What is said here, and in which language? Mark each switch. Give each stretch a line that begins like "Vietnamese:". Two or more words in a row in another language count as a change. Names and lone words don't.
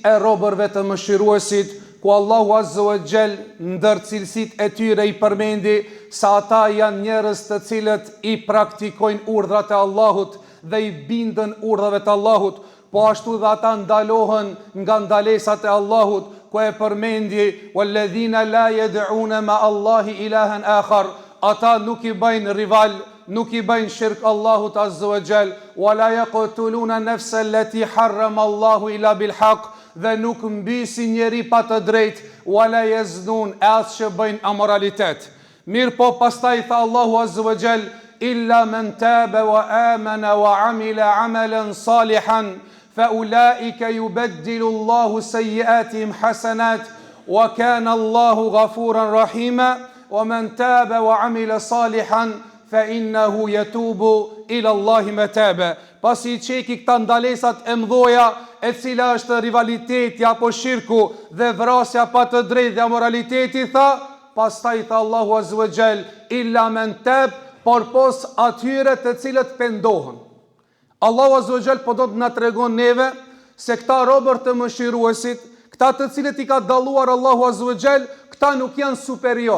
Albanian: e robërve të mëshiruesit, ku Allahu
Arabic: عز وجل
Albanian: ndër cilësit e tyre i përmendi sa ata janë njerëz të cilët i praktikojnë urdhrat e Allahut dhe i bindën urdhave të Allahut, po ashtu dhe ata ndalohen nga ndalesat e Allahut, ku e përmendi
Arabic: والذين لا يدعون مع الله إلها آخر,
Albanian: ata nuk i bëjnë rival, nuk i bëjnë shirk Allahut
Arabic: عز وجل, ولا يقتلون النفس التي حرم الله إلا بالحق,
Albanian: dhe nuk mbysin njeri pa të drejt,
Arabic: ولا يزنون,
Albanian: as që bëjnë amoralitet. Mirë po pastaj tha Allahu
Arabic: عز وجل, إلا من تاب وآمن وعمل عملا صالحا فأولئك يبدل الله سيئاتهم حسنات وكان الله غفورا رحيما ومن تاب وعمل صالحا فإنه يتوب إلى الله متابا.
Albanian: Pasi i çeki këta ndalesat e mdhoja, e cila është rivaliteti apo shirku dhe vrasja pa të drejtë dhe amoraliteti, tha, pastaj tha Allahu
Arabic: عز وجل, إلا من تاب,
Albanian: por pos atyre të cilët pendohen. Allahu
Arabic: عز وجل
Albanian: po do të na tregon neve se këta robër të mëshiruesit, këta të cilët i ka dalluar Allahu
Arabic: عز وجل,
Albanian: këta nuk janë superior.